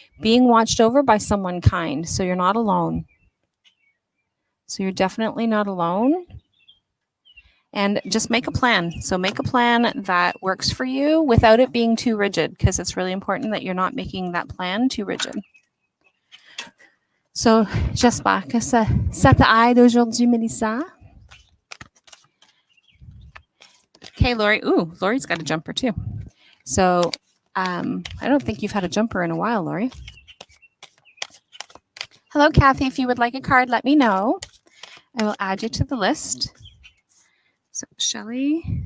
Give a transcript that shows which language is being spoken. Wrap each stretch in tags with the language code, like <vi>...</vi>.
<en>Being watched over by someone kind. So you're not alone. So you're definitely not alone. And just make a plan. So make a plan that works for you without it being too rigid, because it's really important that you're not making that plan too rigid.</en> <fr>So, j'espère que ça t'aide aujourd'hui, Melissa.</fr> <en>Okay, Lori. Ooh, Lori's got a jumper too. So, I don't think you've had a jumper in a while, Lori. Hello, Kathy. If you would like a card, let me know. I will add you to the list. So, Shelley.</en>